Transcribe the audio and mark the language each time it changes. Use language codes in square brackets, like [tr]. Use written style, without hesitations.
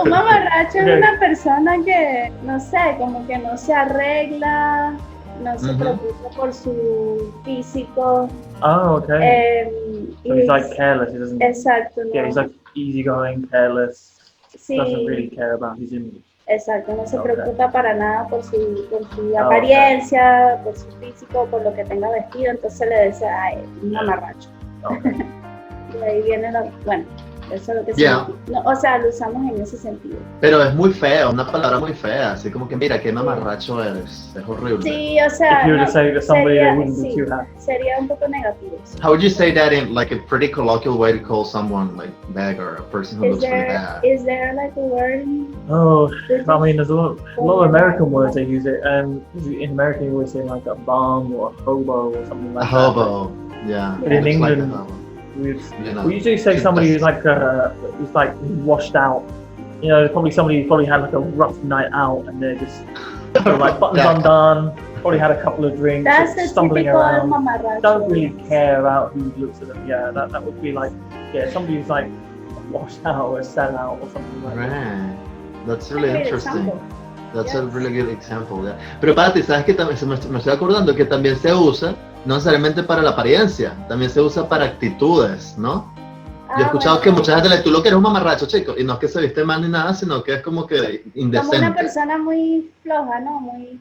[es] Un mamarracho es una persona que, no sé, como que no se arregla, no se preocupa por su físico. [en] Oh, okay. So he's like careless, he doesn't... [es] Exacto, no. [en] Yeah, he's like easygoing, careless, [es] Sí. [en] doesn't really care about his image. [es] Exacto, no se preocupa para nada por su apariencia, por su físico, por lo que tenga vestido, entonces le dice, ay, un mamarracho. Okay. Y ahí viene bueno, eso es lo que no, o sea, lo usamos en ese sentido. Pero es muy feo, una palabra muy fea, así como que mira, qué mamarracho eres, es horrible. Sí, o sea, [en] if you were to say to somebody, they wouldn't be too happy. [es] Sería un poco negativo. [en] How would you say that in like a pretty colloquial way to call someone like bad or a person who looks really bad? Is there like a word? Oh, I mean, there's a lot of American words they use it, and in American you always say like a bum or a hobo or something like that. A hobo, yeah. But in England, like we usually say somebody who's like washed out. You know, probably somebody who probably had like a rough night out, and they're just like buttons undone. Probably had a couple of drinks, that's stumbling around. [es] Mamarracho. [en] Don't really care about who looks at them. Yeah, that would be like, somebody who's like washed out or a sellout or something like that. That's really interesting. That's a really good example. Yeah. [es] Pero Pati, ¿sabes que también me estoy acordando que también se usa, no necesariamente para la apariencia, también se usa para actitudes, ¿no? Yo he escuchado que mucha gente le dice, tú lo que eres un mamarracho, chico, y no es que se viste mal ni nada, sino que es como que indecente. Como una persona muy floja, ¿no? Muy